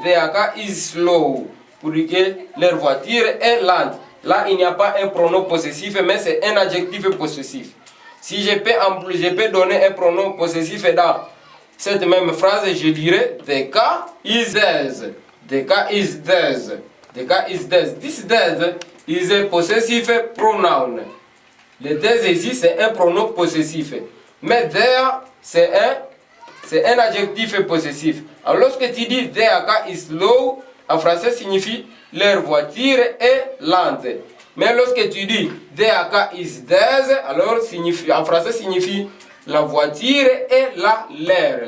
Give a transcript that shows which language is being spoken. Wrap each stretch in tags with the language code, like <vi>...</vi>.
<en>Their car is slow.</en> <fr>Pour dire que leur voiture est lente. Là, il n'y a pas un pronom possessif, mais c'est un adjectif possessif. Si je peux donner un pronom possessif dans cette même phrase, je dirais</fr> <en>the car is theirs. The car is theirs. The car is theirs. This theirs is a possessive pronoun.</en> <fr>Le theirs ici, c'est un pronom possessif. Mais there, c'est un adjectif possessif. Alors lorsque tu dis</fr> <en>their car is slow,</en> <fr>en français signifie leur voiture est lente. Mais lorsque tu dis</fr> <en>their car is theirs,</en> <fr>alors en français signifie la voiture est la leur.</fr>